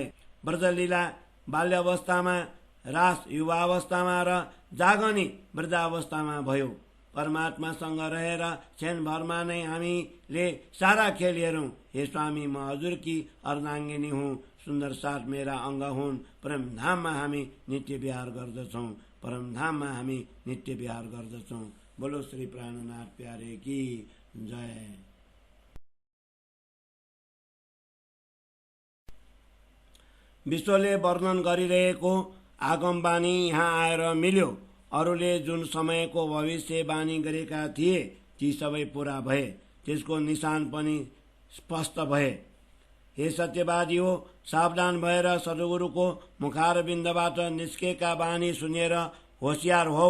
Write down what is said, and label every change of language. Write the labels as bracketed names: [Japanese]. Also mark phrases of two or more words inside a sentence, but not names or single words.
[Nepali] ब्रजलीला बाल्यावस्थामा, रास युवावस्थामा र जागनी वृद्धावस्थामा भयो। परमात्मासँग रहेर क्षणभरमा नै हामीले सारा खेल हेरौं। हे स्वामी, म हजुरकी अर्धाङ्गिनी हुँ, सुन्दर साथ मेरा अंग हुन्। परमधाममा हामी नित्य विहार गर्दछौं। [Hindi] बोलो श्री प्राणनाथ प्यारे की जय। [Nepali] विश्वले वर्णन गरिरहेको आगमबानी यहाँ आएर मिल्यो। अरूले जुन समयको भविष्यवाणी गरेका थिए ती सबै पूरा भए। त्यसको निशान पनि स्पष्ट भए। हे सत्यवादी हो, सावधान भएर सद्गुरुको मुखारविन्दबाट निस्केका बानी सुनेर होशियार हौ।